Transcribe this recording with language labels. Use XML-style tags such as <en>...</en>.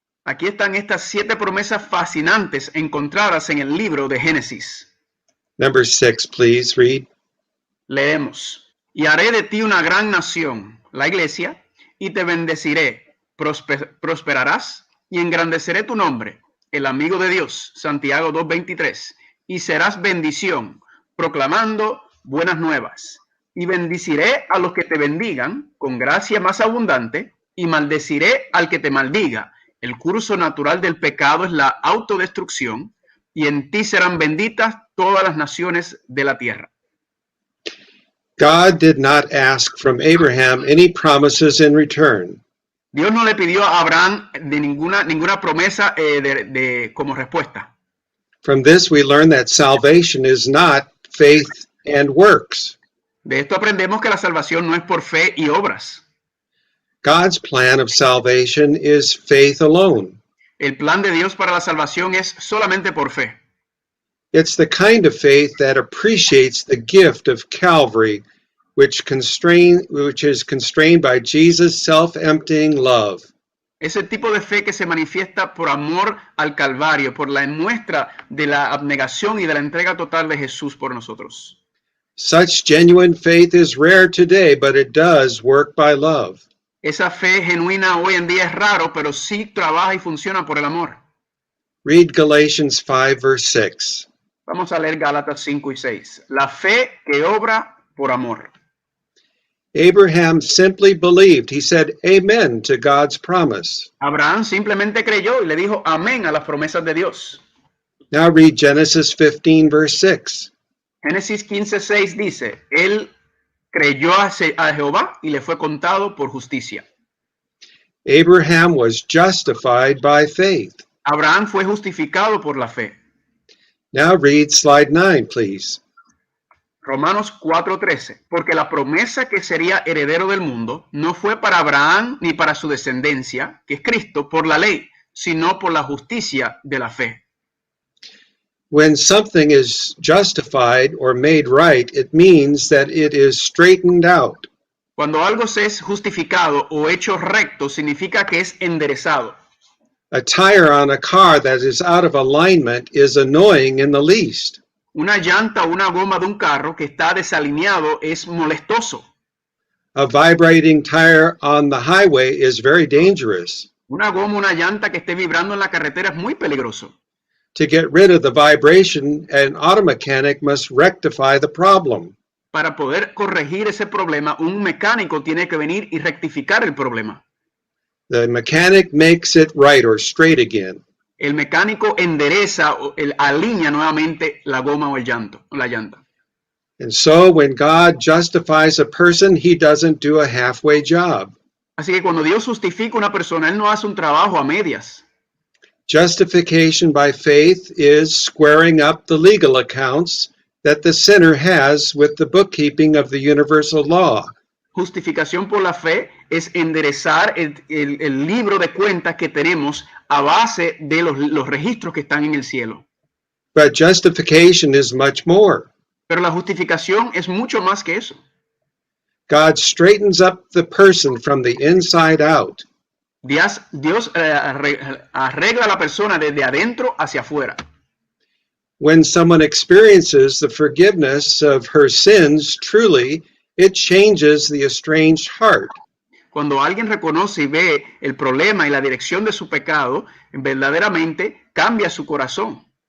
<es>Aquí están estas 7 promesas fascinantes encontradas en el libro de Génesis.</es> <en>Number 6, please read.</en> <es>Leemos. Y haré de ti una gran nación, la iglesia, y te bendeciré, prosperarás y engrandeceré tu nombre, el amigo de Dios, Santiago 2:23, y serás bendición, proclamando buenas nuevas. Y bendiciré a los que te bendigan con gracia más abundante, y maldeciré al que te maldiga. El curso natural del pecado es la autodestrucción, y en ti serán benditas todas las naciones de la tierra.</es> <en>God did not ask from Abraham any promises in return.</en> <es>Dios no le pidió a Abraham de ninguna promesa como respuesta.</es> <en>From this we learn that salvation is not faith and works.</en> <es>De esto aprendemos que la salvación no es por fe y obras.</es> <en>God's plan of salvation is faith alone.</en> <es>El plan de Dios para la salvación es solamente por fe.</es> <en>It's the kind of faith that appreciates the gift of Calvary, which is constrained by Jesus' self-emptying love.</en> <es>Es el tipo de fe que se manifiesta por amor al Calvario, por la muestra de la abnegación y de la entrega total de Jesús por nosotros.</es> <en>Such genuine faith is rare today, but it does work by love.</en> <es>Esa fe genuina hoy en día es raro, pero sí trabaja y funciona por el amor.</es> <en>Read Galatians 5, verse 6.</en> <es>Vamos a leer Gálatas 5 y 6. La fe que obra por amor.</es> <en>Abraham simply believed. He said amen to God's promise.</en> <es>Abraham simplemente creyó y le dijo amén a las promesas de Dios.</es> <en>Now read Genesis 15, verse 6.</en> <es>Génesis 15:6 dice, él creyó a Jehová y le fue contado por justicia.</es> <en>Abraham was justified by faith.</en> <es>Abraham fue justificado por la fe.</es> <en>Now read slide 9, please.</en> <es>Romanos 4:13, porque la promesa que sería heredero del mundo no fue para Abraham ni para su descendencia, que es Cristo, por la ley, sino por la justicia de la fe.</es> <en>When something is justified or made right, it means that it is straightened out.</en> <es>Cuando algo se es justificado o hecho recto, significa que es enderezado.</es> <en>A tire on a car that is out of alignment is annoying in the least.</en> <es>Una llanta o una goma de un carro que está desalineado es molestoso.</es> <en>A vibrating tire on the highway is very dangerous.</en> <es>Una goma, una llanta que esté vibrando en la carretera es muy peligroso.</es> <en>To get rid of the vibration, an auto mechanic must rectify the problem.</en> <es>Para poder corregir ese problema, un mecánico tiene que venir y rectificar el problema.</es> <en>The mechanic makes it right or straight again.</en> <es>El mecánico endereza o alinea nuevamente la goma o la llanta.</es> <en>And so when God justifies a person, he doesn't do a halfway job.</en> <es>Así que cuando Dios justifica a una persona, él no hace un trabajo a medias.</es> <en>Justification by faith is squaring up the legal accounts that the sinner has with the bookkeeping of the universal law.</en> <es>Justificación por la fe es enderezar el libro de cuentas que tenemos a base de los registros que están en el cielo.</es> <en>But justification is much more.</en> <es>Pero la justificación es mucho más que eso.</es> <en>God straightens up the person from the inside out.</en> <es>Dios arregla a la persona desde adentro hacia afuera.</es> <en>When someone experiences the forgiveness of her sins, truly, it changes the estranged heart.</en> <es>Cuando alguien reconoce y ve el problema y la dirección de su pecado, verdaderamente cambia su corazón.</es>